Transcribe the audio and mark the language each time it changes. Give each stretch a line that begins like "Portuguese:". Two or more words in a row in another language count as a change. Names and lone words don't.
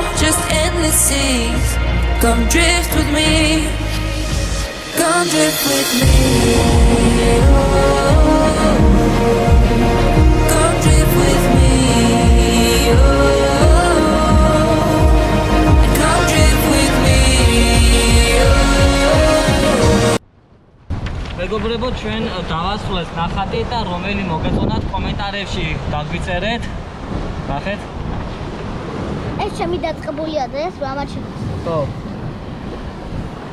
English: Just endless seas. Come drift with me. Come drift with me. Come drift with me. Come drift with me.
Georgian: მეგობრებო, ჩვენ დავასრულეთ ნახატი და რომელი მოგეწონათ კომენტარებში დაგვიწერეთ. ნახეთ. ეს ჩემი დაწყებული ადრეს მამაჩი.